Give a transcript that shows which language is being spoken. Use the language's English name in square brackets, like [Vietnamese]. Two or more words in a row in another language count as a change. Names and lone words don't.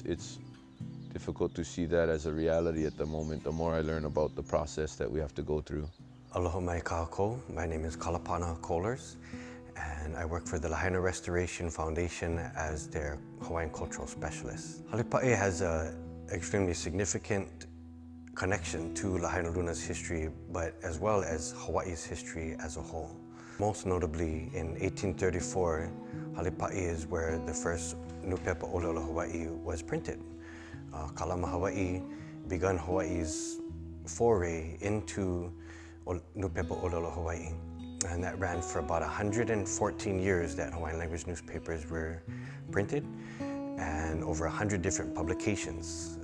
[English] It's difficult to see that as a reality at the moment, the more I learn about the process that we have to go through. [Hawaiian] Aloha mai kākou. [English] My name is Kalapana Kohlers, and I work for the Lāhainā Restoration Foundation as their Hawaiian Cultural Specialist. Hale paʻa has an extremely significant connection to Lāhaināluna's history, but as well as Hawaii's history as a whole. Most notably, in 1834, hale paʻa is where the first [Hawaiian] Nupepa Ōlelo Hawaii [English] was printed. Kalama Hawaii began Hawaii's foray into [Hawaiian] Nupepa Ōlelo Hawaii, [English] and that ran for about 114 years that Hawaiian language newspapers were printed, and over 100 different publications.